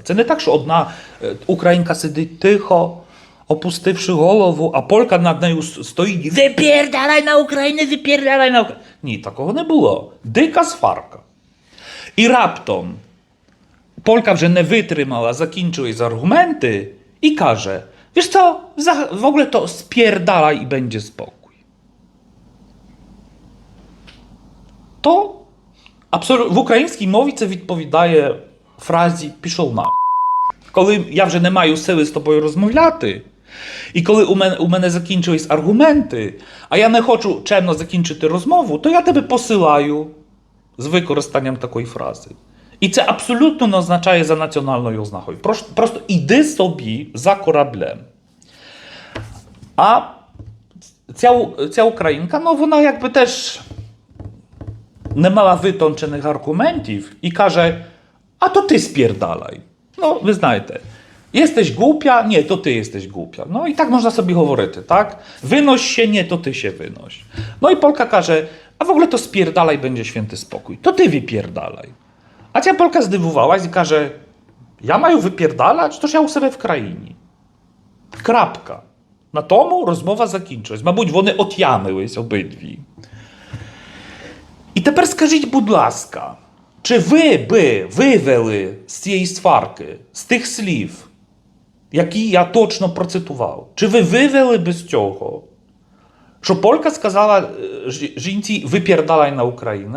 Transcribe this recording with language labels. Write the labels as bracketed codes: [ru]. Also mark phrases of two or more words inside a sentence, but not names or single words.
[uk] Це не так, що одна українка сидить тихо, опустивши голову, а Полька над нею стоїть: [pl] «Wypierdalaj na Ukrainę, wypierdalaj na Ukrainę». [uk] Ні, такого не було. Дика сварка. І раптом Полька вже не витримала, закінчились аргументи і каже: [pl] wiesz co, w ogóle to spierdalaj i będzie spokój. [uk] То в українській мові це відповідає фразі «пішов на». Коли я вже не маю сили з тобою розмовляти, і коли у мене закінчились аргументи, а я не хочу чемно закінчити розмову, то я тебе посилаю з використанням такої фрази. І це абсолютно не означає за національною ознакою. Просто іди собі за кораблем. А ця українка, ну вона якби теж не мала витончених аргументів і каже: а то ти spierdalaj. Ну, ви знаєте, [pl] jesteś głupia? Nie, to ty jesteś głupia. No i tak można sobie говорити, tak? Wynoś się, nie, to ty się wynoś. No i Polka każe: a w ogóle to spierdalaj, będzie święty spokój. To ty wypierdalaj. [uk] A ця Polka здивувалась і каже: я маю випірдалać? Тож я у себе в країні. Крапка. На тому розмова закінчилась. Мабуть, вони отямились обидві. І тепер скажіть, будь ласка, чи ви би вивели з цієї сварки, з тих слів, які я точно процитував, чи ви вивели би з цього, що Полька сказала жінці [pl] «wypierdalaj na Ukrainę»?